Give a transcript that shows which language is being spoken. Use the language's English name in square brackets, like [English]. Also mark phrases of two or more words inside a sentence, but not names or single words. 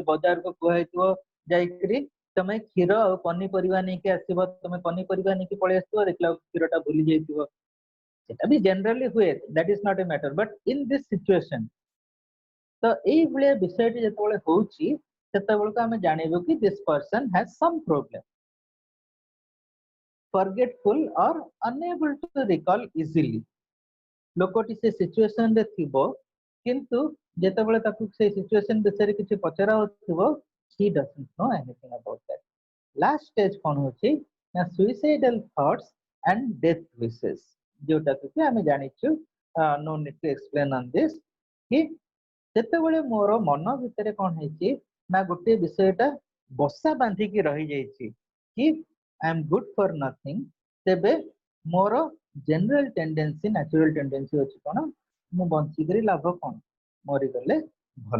[Odia] ବଜାରକୁ କୁହାଯାଇଥିବ ଯାଇକିରି ତମେ କ୍ଷୀର ଆଉ ପନିପରିବା ନେଇକି ଆସିବ, ତମେ ପନିପରିବା ନେଇକି ପଳେଇ ଆସିଥିବ, ଦେଖିଲା କ୍ଷୀରଟା ଭୁଲି ଯାଇଥିବ। ସେଟା ବି ଜେନେରାଲି ହୁଏ, [English] that is not a matter, but in this situation [Odia] ତ ଏଇଭଳିଆ ବିଷୟଟି ଯେତେବେଳେ ହଉଛି, ସେତେବେଳକୁ ଆମେ ଜାଣିବୁ କି [English] this person has some problem. forgetful or unable to recall easily, [Odia] ଲୋକଟି ସେ ସିଚୁଏସନ ରେ ଥିବ, କିନ୍ତୁ ଯେତେବେଳେ ତାକୁ ସେ ସିଚୁଏସନ ବିଷୟରେ କିଛି ପଚରା ହଉଥିବ, [English] he doesn't know anything about that. last stage [Odia] କଣ ହଉଛି ନା [English] suicidal thoughts and death wishes, [Odia] ଯୋଉଟାକୁ କି ଆମେ ଜାଣିଛୁ, [English] no need to explain on this, [Odia] କି ଯେତେବେଳେ ମୋର ମନ ଭିତରେ କଣ ହେଇଛି ନା ଗୋଟେ ବିଷୟଟା ବସା ବାନ୍ଧିକି ରହିଯାଇଛି କି [English] I am good for nothing, [Odia] ତେବେ ମୋର [English] general tendency, natural tendency [Odia] ଅଛି କଣ, ମୁଁ ବଞ୍ଚିକିରି ଲାଭ କଣ, ମରିଗଲେ ଭଲ।